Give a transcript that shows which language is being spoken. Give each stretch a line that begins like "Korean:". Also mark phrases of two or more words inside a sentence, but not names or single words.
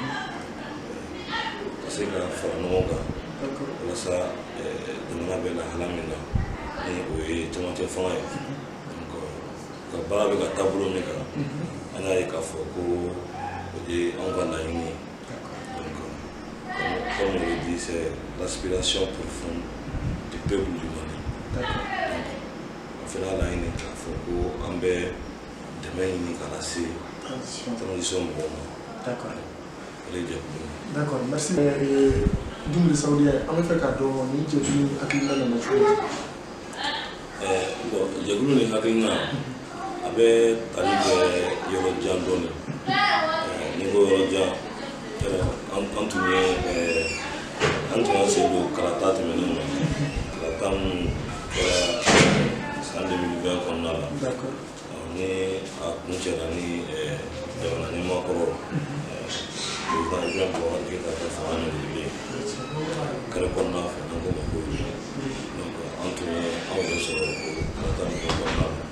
Bambara: ka se ka fara ɲɔgɔn kan walasa jamana bɛ lahala min na ni o ye camancɛ fanga ye donc ka baara bɛ ka taabolo min kan an y'a ye k'a fɔ ko o ye anw ka laɲini ye donc
French: comme on le dit c'est l'aspiration profonde du peuple du Mali
Bambara: donc an fana y'a laɲini k'a fɔ ko an bɛ dɛmɛ ɲini ka lase transition mɔgɔw ma.
French: D'accord.
Bambara: Ale ye jɛkulu ye.
French: D'accord, merci.
Bambara: Doum le Saoudien an bɛ fɛ k'a dɔn ni jɛkulu hakilina nana cogo di. Bon jɛkulu ni hakilina a bɛ tali kɛ yɔrɔ jan dɔɔnin ni ko yɔrɔ jan an tun y'an sen don kalata tɛmɛnen na kalata min kɛra san 2020 kɔnɔna la ni a kun cɛra ni jamana ɲɛmaakɔrɔ président Ibrahim Boubacar Keïta ka fanga minɛli ye kɛrɛ kɔnɔna fɛ an ko ma ko donc an tun ye anw yɛrɛ sɔrɔ o kalata ninnu kɔnɔna